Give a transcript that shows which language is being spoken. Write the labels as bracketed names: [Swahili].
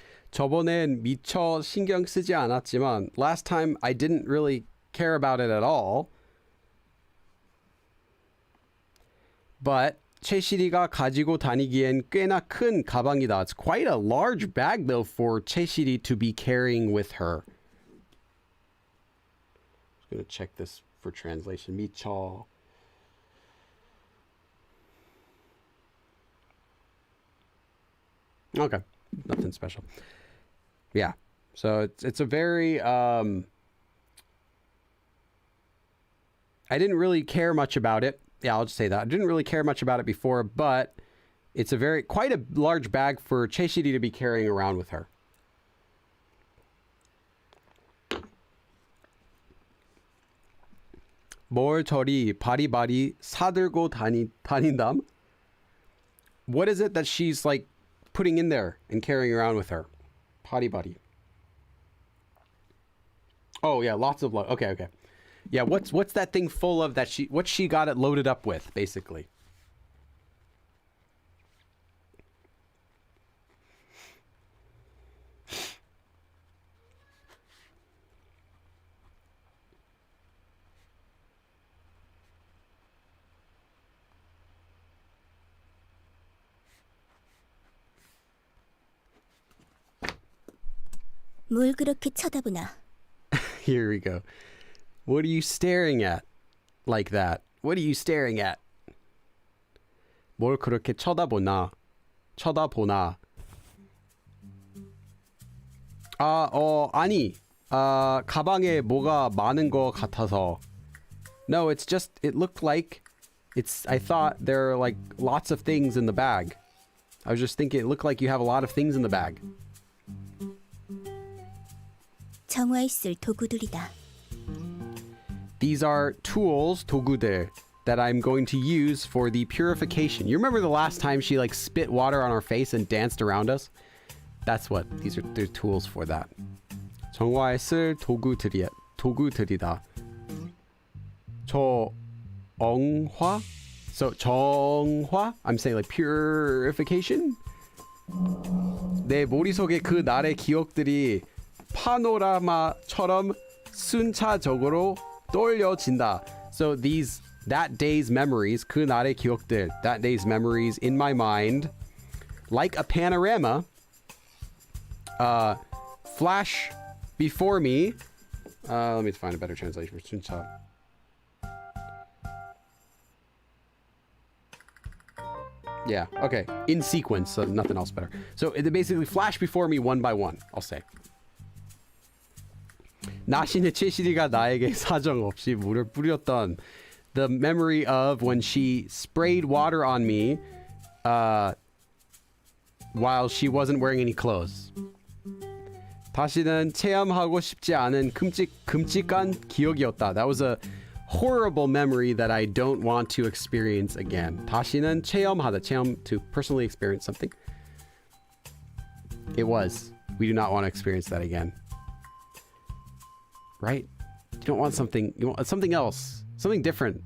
[Korean] 저번엔 미처 신경 쓰지 않았지만 [English] last time I didn't really care about it at all. [Korean] But 채시리가 가지고 다니기엔 꽤나 큰 가방이다. [English] It's quite a large bag though for 채시리 to be carrying with her. Just gonna check this for translation. 미처. Okay, nothing special. Yeah, so it's a very I didn't really care much about it. Yeah, I'll just say that I didn't really care much about it before, but it's quite a large bag for 채시리 to be carrying around with her. [Korean] 뭘 저리 바리바리 사들고 다닌담? [English] What is it that she's like putting in there and carrying around with her? [Korean] 바리바리. [English] Oh yeah, lots of okay. Yeah, what's that thing full of that what she got it loaded up with, basically? [Korean] 뭘 그렇게 쳐다보나? [English] Here we go. What are you staring at like that? What are you staring at? [Korean] 뭘 그렇게 쳐다보나? 쳐다보나? 아니. 가방에 뭐가 많은 거 같아서. [English] No, it's just, it looked like, I thought there are like lots of things in the bag. I was just thinking it looked like you have a lot of things in the bag. [Korean] 정화에 쓸 도구들이다. [English] These are tools, 도구들, that I'm going to use for the purification. You remember the last time she like spit water on our face and danced around us? That's what they're tools for that. [Korean] 정화에 쓸 도구들이다. 정화? [English] So 정화? I'm saying like purification? [Korean] 내 머릿속에 그 날의 기억들이 파노라마처럼 순차적으로 떠올려진다. [English] So that day's memories, [Korean] 그 날의 기억들, [English] that day's memories in my mind, like a panorama, flash before me. Let me find a better translation for 순차. Yeah, okay. In sequence, so nothing else better. So it basically flash before me one by one, I'll say. [Korean] 나신의 채시리가 나에게 사정 없이 물을 뿌렸던, [English] the memory of when she sprayed water on me while she wasn't wearing any clothes. [Korean] 다시는 체험하고 싶지 않은 끔찍한 기억이었다. [English] That was a horrible memory that I don't want to experience again. [Korean] 다시는 체험하다. [English] 체험, to personally experience something. It was. We do not want to experience that again. Right? You don't want something, you want something else, something different.